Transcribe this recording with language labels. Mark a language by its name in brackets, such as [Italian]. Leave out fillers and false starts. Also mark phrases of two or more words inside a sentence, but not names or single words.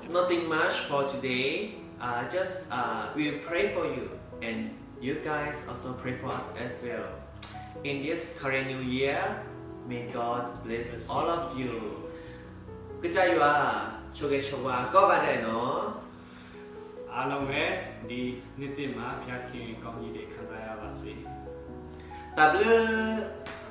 [English] Nothing much for today. Just we'll pray for you, and you guys also pray for us as well. In this current new year, may God bless all of you. Good job, you are. Choge chowa, go back there, no? [Burmese] အားလုံးပဲဒီနှစ်သစ်မှာဖျားခင်ကောင်းကြီးတွေခံစားရပါစေ Tablu